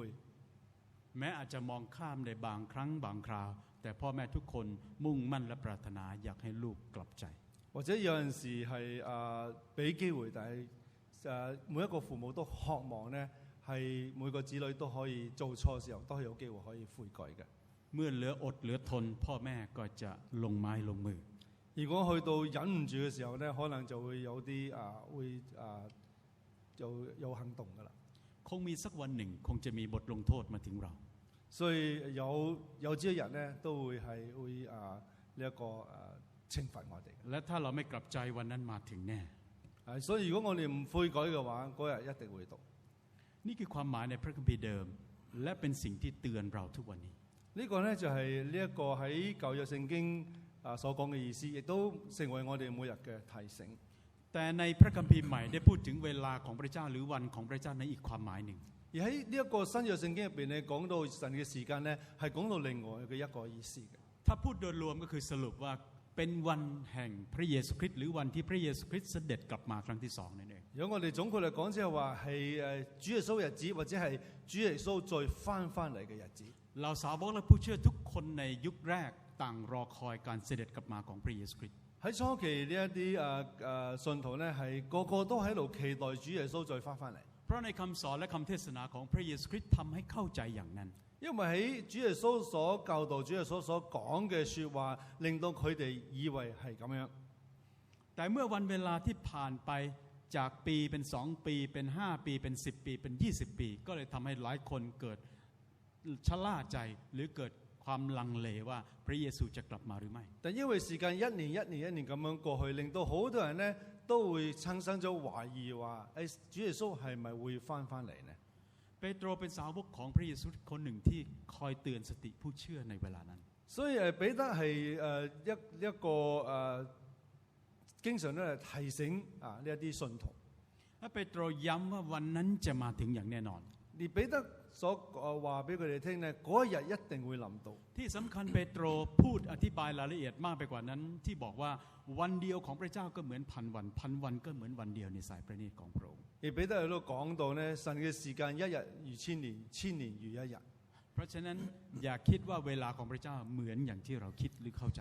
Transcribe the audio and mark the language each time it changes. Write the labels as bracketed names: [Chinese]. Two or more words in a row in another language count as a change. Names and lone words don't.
[Thai] แม้อาจจะมองข้ามในบางครั้งบางคราว แต่พ่อแม่ทุกคนมุ่งมั่นและปรารถนาอยากให้ลูกกลับใจ [Cantonese] 或者有陣時係俾機會，但係每一個父母都渴望咧係每個子女都可以做錯嘅時候都係有機會可以悔改嘅。 [Thai] เมื่อเหลืออดเหลือทน พ่อแม่ก็จะลงไม้ลงมือ [Cantonese] 而如果去到忍唔住嘅時候咧，可能就會有啲有行動噶啦。 [Thai] คงมีสักวันหนึ่งคงจะมีบทลงโทษมาถึงเรา [Cantonese] 所以有朝一日咧，都會呢一個懲罰我哋。 [Thai] และถ้าเราไม่กลับใจวันนั้นมาถึงแน่ [Cantonese] 所以如果我哋唔悔改嘅話，嗰日一定會到。 [Thai] นี่คือความหมายในพระคัมภีร์เดิมและเป็นสิ่งที่เตือนเราทุกวันนี้ [Cantonese] 呢個咧就係呢一個喺舊約聖經所講嘅意思，亦都成為我哋每日嘅提醒。 [Thai] แต่ในพระคัมภีร์ใหม่ได้พูดถึงเวลาของพระเจ้าหรือวันของพระเจ้าในอีกความหมายหนึ่ง [Cantonese] 而喺呢一個新約聖經入邊咧，講到神嘅時間咧，係講到另外嘅一個意思嘅。 [Thai] ถ้าพูดโดยรวมก็คือสรุปว่าเป็นวันแห่งพระเยซูคริสต์หรือวันที่พระเยซูคริสต์เสด็จกลับมาครั้งที่สองนั่นเอง [Cantonese] 如果我哋總括嚟講，即係話係主耶穌日子，或者係主耶穌再翻嚟嘅日子。 [Thai] เราสาวกและผู้เชื่อทุกคนในยุคแรกต่างรอคอยการเสด็จกลับมาของพระเยซูคริสต์ [Cantonese] 喺初期呢一啲信徒咧，係個都喺度期待主耶穌再翻嚟。 [Thai] เพราะในคำสอนและคำเทศนาของพระเยซูคริสต์ทำให้เข้าใจอย่างนั้น [Cantonese] 因為喺主耶穌所教導、主耶穌所講嘅説話，令到佢哋以為係咁樣。 [Thai] แต่เมื่อวันเวลาที่ผ่านไปจากปีเป็น2 ปีเป็น5 ปีเป็น10 ปีเป็น20 ปี ก็เลยทำให้หลายคนเกิดชะล่าใจหรือเกิดความลังเลว่าพระเยซูจะกลับมาหรือไม่ [Cantonese] 但因為時間一年咁樣過去，令到好多人咧都會產生咗懷疑話：主耶穌係咪會翻嚟呢？ [Thai] เปโตรเป็นสาวกของพระเยซูคนหนึ่งที่คอยเตือนสติผู้เชื่อในเวลานั้น [Cantonese] 所以彼得係一個經常咧提醒呢一啲信徒。 [Thai] และเปโตรย้ำว่าวันนั้นจะมาถึงอย่างแน่นอน [Cantonese] 而彼得所話俾佢哋聽咧，嗰一日一定會臨到。 [Thai] ที่สำคัญเปโตรพูดอธิบายรายละเอียดมากไปกว่านั้นที่บอกว่าวันเดียวของพระเจ้าก็เหมือนพันวันพันวันก็เหมือนวันเดียวในสายพระเนตรของพระองค์ [Cantonese] 而彼得喺度講到咧，神嘅時間一日如千年，千年如一日。 [Thai] เพราะฉะนั้นอย่าคิดว่าเวลาของพระเจ้าเหมือนอย่างที่เราคิดหรือเข้าใจ